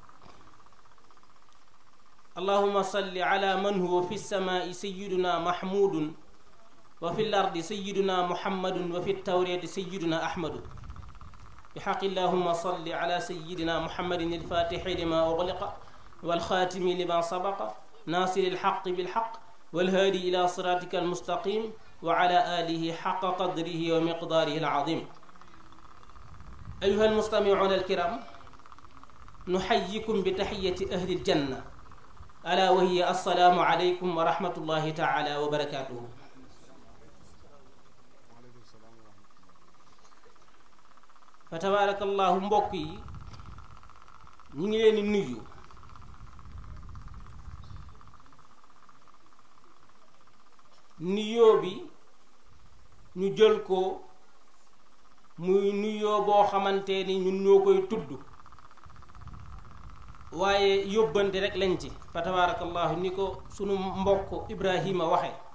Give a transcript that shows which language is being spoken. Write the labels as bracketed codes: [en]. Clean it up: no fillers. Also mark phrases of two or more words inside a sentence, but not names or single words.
[ar] اللهم صل على من هو في السماء سيدنا محمود وفي الأرض سيدنا محمد وفي التوراة سيدنا أحمد بحق اللهم صل على سيدنا محمد الفاتح لما أغلق والخاتم لما سبق ناصر الحق بالحق والهادي إلى صراطك المستقيم وعلى آله حق قدره ومقداره العظيم. أيها المستمعون الكرام، نحييكم بتحية أهل الجنة ألا وهي السلام عليكم ورحمة الله تعالى وبركاته. فتبارك الله [wo] mbokk yi ñu ngi leen di nuyu nuyoo bi ñu jël ko muy nuyoo boo xamante ni ñun ñoo koy tudd waaye yóbbante rek lañ ci [ar] فتبارك الله [wo] ni ko sunu mbokk Ibrahima waxe